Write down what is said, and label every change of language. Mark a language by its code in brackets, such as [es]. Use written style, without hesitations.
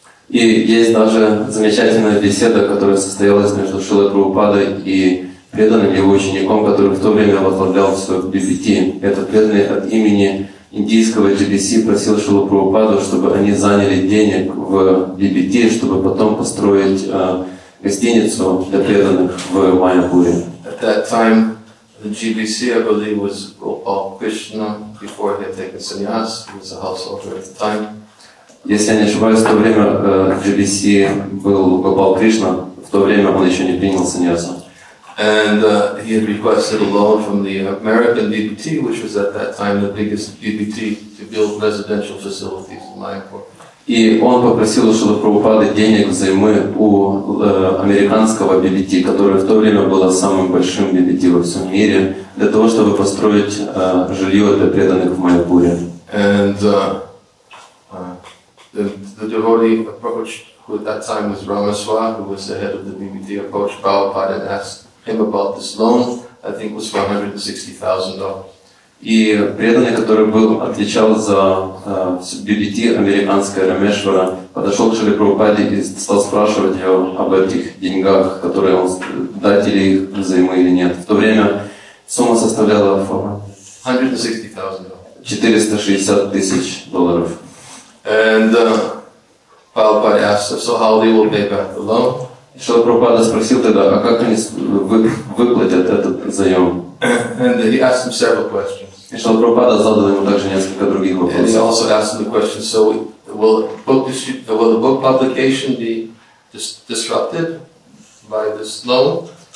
[ru] И есть даже замечательная беседа, которая состоялась между Шрилой Прабхупадой и преданным его учеником, который в то время возглавлял все BBT. Этот преданный от имени индийского GBC просил Шрилу Прабхупаду, чтобы они заняли денег в BBT, чтобы потом построить гостиницу для преданных в Майяпуре. [en] At that time, the GBC, I believe, was Gopal Krishna before he had taken sannyas. He was a householder at the time. [ru] Если я не ошибаюсь, в то время GBC был Гопал Кришна, в то время он еще не принял саньясу. [en] And he had requested a loan from the American BBT, which was at that time the biggest BBT, to build residential facilities in Mayapur. [ru] И он попросил у Шрилы Прабхупады денег взаймы у американского BBT, которое в то время было самым большим BBT во всем мире, для того, чтобы построить жилье для преданных в Майяпуре. [en] And the devotee approached, who at that time was Ramaswamy, who was the head of the BBT, approached Prabhupada and asked him about this loan. I think it was for $160,000. [ru] И преданный, который отвечал за BBT, американская Рамешвара, подошел к Шриле Прабхупаде и стал спрашивать его об этих деньгах, которые он дать ли их взаймы или нет. В то время сумма составляла $160,000. $460,000. [en] And Prabhupada asked him, so how they will pay back the loan? [ru] Шрила Прабхупада спросил тогда, а как они выплатят этот заем? [en] And he asked him several questions. [ru] И Шрила Прабхупада задал ему также несколько других [en] And he [ru] вопросов. [en] also asked him the question, so will the book publication be disrupted by this loan?